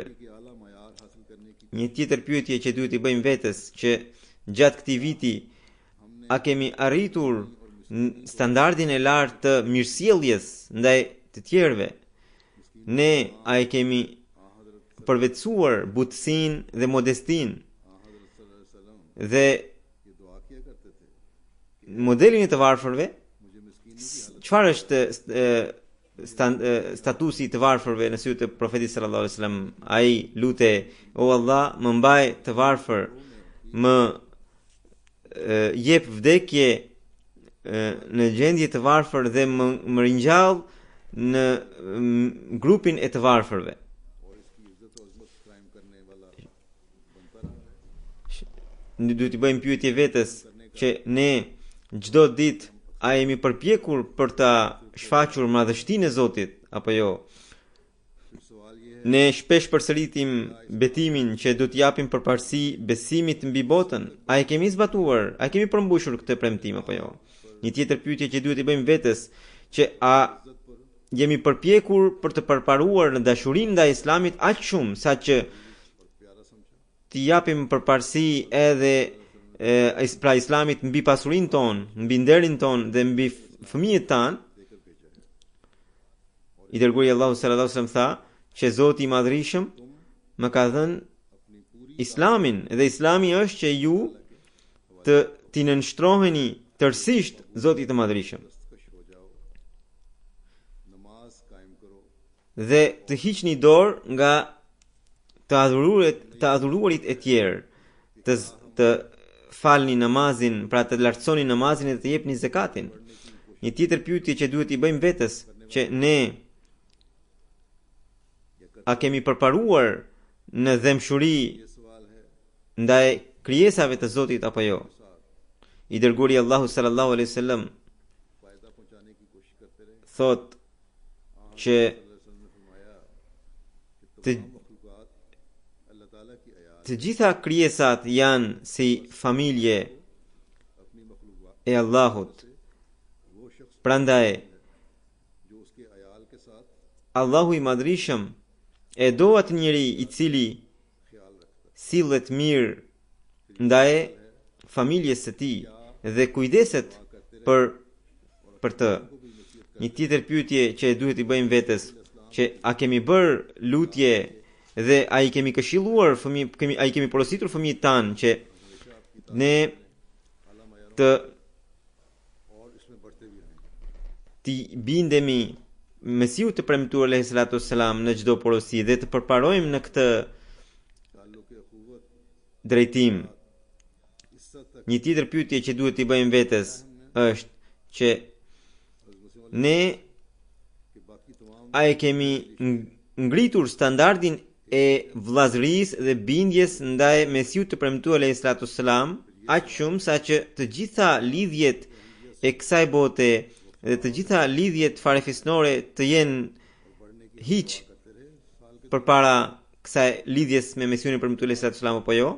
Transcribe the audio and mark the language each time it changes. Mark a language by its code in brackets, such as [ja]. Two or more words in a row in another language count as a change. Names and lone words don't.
[sq] Një tjetër pyetje që duhet i bëjmë vetes, që gjatë këtij viti a kemi arritur standardin e lartë të mirësjelljes ndaj të tjerëve? Ne a e kemi përvetësuar butësinë dhe modestinë dhe [ur] یہ دعا کیا کرتے تھے, [sq] modelin e të varfërve, [ur] مجھے مسکینوں کی حالت [sq] çfarë është statusi i të varfërve në sy të profetit [ar] صلى الله عليه وسلم? [sq] Ai lutej: "O Allah, më mbaj të varfër, më jep vdekje në gjendje të varfër dhe më ringjall në grupin e të varfërve." [ur] اور اس کی عزت اور عظمت قائم کرنے والا بنتا رہا ہے. [sq] Ne duhet të bëjmë pyetje vetes që ne çdo ditë a jemi përpjekur për ta shfaqur madhështinë e Zotit apo jo? [ur] پھر سوال یہ ہے, [sq] Ne shpesh përsëritim betimin që do të japim përparësi besimit mbi botën. A e kemi zbatuar? A kemi përmbushur këtë premtim apo jo? Një tjetër pyetje që duhet i bëjmë vetes që a jemi përpjekur për të përparuar në dashurinë ndaj Islamit aq shumë sa që t'i japim përparësi edhe pra Islamit mbi pasurinë tonë, mbi nderin tonë dhe mbi fëmijët tanë. I dërguari Allahu [ar] صلى الله عليه وسلم [sq] tha që Zoti i Madhërisëm më ka dhënë Islamin dhe Islami është që ju t'i nënshtroheni tërësisht Zotit të Madhërisëm [ur] دستکش ہو جاؤ، نماز قائم کرو, [sq] dhe të hiqni dorë nga të adhuruarit e tjerë, të falni namazin, pra të lartësoni namazin dhe të jepni zakatin. Një tjetër pyetje që duhet i bëjmë vetes që ne a kemi përparuar në dëmshuri [ur] یہ سوال ہے. [sq] ndaj krijesave të Zotit apo jo? I dërguari Allahu [ar] صلى الله عليه وسلم [ur] فائدہ پہنچانے کی کوشش کرتے رہے. [sq] thot që [ur] وسلم نے فرمایا کہ [sq] të, [ur] تمام مخلوقات اللہ تعالیٰ کی آیات [sq] të gjitha krijesat janë si familje [ur] اپنی مخلوقات [sq] e Allahut. [ur] وہ شخص [sq] Prandaj [ur] جو اس کے عیال کے ساتھ [sq] Allahu i Madhërisëm e do atë njeri i cili [ur] خیال رکھتا ہے. [sq] sillet mirë ndaj familjes së tij dhe kujdeset për të. Një tjetër pyetje që duhet i bëjmë vetes që a kemi bërë lutje dhe a i kemi këshilluar a i kemi porositur fëmijët tanë që ne të [ur] اور اس میں بڑھتے بھی رہیں گے. [sq] t'i bindemi Mesiu të premtuar [ar] عليه الصلاة والسلام [sq] në çdo porosi dhe të përparojmë në këtë [ur] تعلق اخوت [sq] drejtim. [ur] عزت تک [sq] Një tjetër pyetje që duhet t'i bëjmë vetes është që ne [ur] کہ باقی تمام [sq] a e kemi ngritur standardin e vllazërisë dhe bindjes ndaj Mesiut të premtuar [ar] عليه الصلاة والسلام [sq] aq shumë sa që të gjitha lidhjet e kësaj bote dhe të gjitha lidhjet farefisnore të jenë hiq përpara kësaj lidhjes me Mesiun e premtuar [ar] عليه الصلاة والسلام [sq] apo jo?